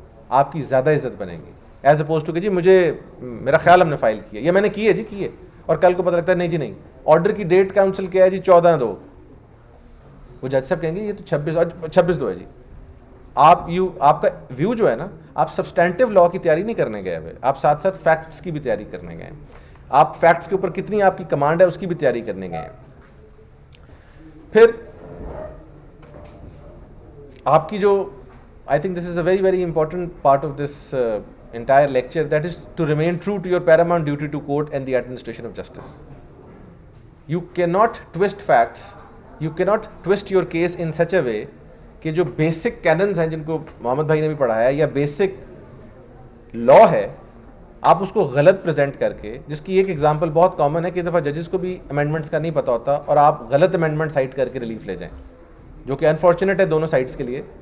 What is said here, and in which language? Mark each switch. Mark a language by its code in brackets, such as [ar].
[ur] آپ کی زیادہ عزت بنے گی [en] as oppose to [ur] کہ جی مجھے میرا خیال ہم نے فائل کیا یا میں نے کی ہے جی کی ہے, اور کل کو پتہ لگتا ہے نہیں جی نہیں, آرڈر کی ڈیٹ کاؤنسل کیا ہے جی 14/2, وہ جج صاحب کہیں گے یہ تو 26/2 ہے جی. آپ کا ویو جو ہے نا, آپ سبسٹینٹیو لا کی تیاری نہیں کرنے گئے ہوئے, آپ ساتھ ساتھ فیکٹس کی بھی تیاری کرنے گئے ہیں, آپ فیکٹس کے اوپر کتنی آپ کی کمانڈ ہے اس کی بھی تیاری کرنے گئے ہیں. پھر آپ کی جو [en] I think this is a very, very important part of this entire lecture, that is to remain true to your paramount duty to court and the administration of justice. You cannot twist facts, you cannot twist your case in such a way [ur] کہ جو basic cannons ہیں جن کو محمد بھائی نے بھی پڑھایا یا بیسک لا ہے, آپ اس کو غلط پریزنٹ کر کے, جس کی ایک ایگزامپل بہت کامن ہے کہ دفعہ ججز کو بھی امینڈمنٹس کا نہیں پتہ ہوتا اور آپ غلط امینڈمنٹ سائٹ کر کے ریلیف لے جائیں, جو کہ انفارچونیٹ ہے دونوں سائڈس کے لیے.